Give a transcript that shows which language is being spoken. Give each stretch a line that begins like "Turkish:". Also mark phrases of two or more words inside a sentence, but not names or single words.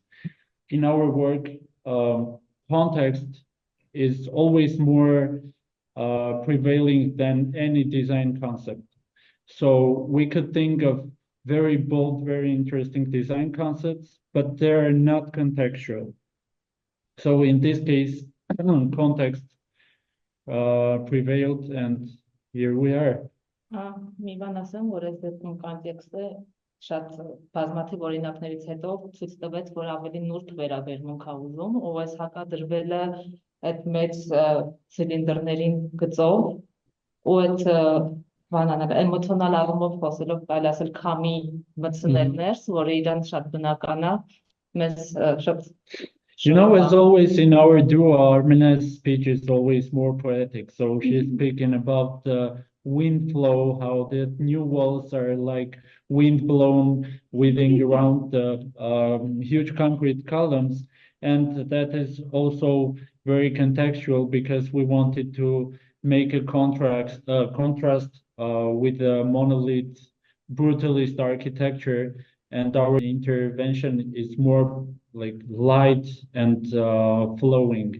English: In our work, context is always more prevailing than any design concept. So we could think of very bold, very interesting design concepts, but they're not contextual. So in this case, context prevailed, and here we are.
Armenian: Մի բան ասեմ, որ այս դեպքում կոնտեքստը շատ բազմաթիվ օրինակներից հետո ցույց տվեց, որ ավելի նուրբ վերաբերմունք ա ուզում, ով այս հակադրվել է այդ մեծ ցիլինդրներին գծով ու այդ բանանել էմոցիոնալ առումով խոսելով կարելի ասել քամի մտցնել ներս, որը իրան շատ բնական է, մեզ շատ
English: You know, as always in our duo, Armena's speech is always more poetic. So she's speaking about the wind flow, how the new walls are like wind blown within around the huge concrete columns. And that is also very contextual because we wanted to make a contrast with the monolith brutalist architecture, and our intervention is more like light and flowing.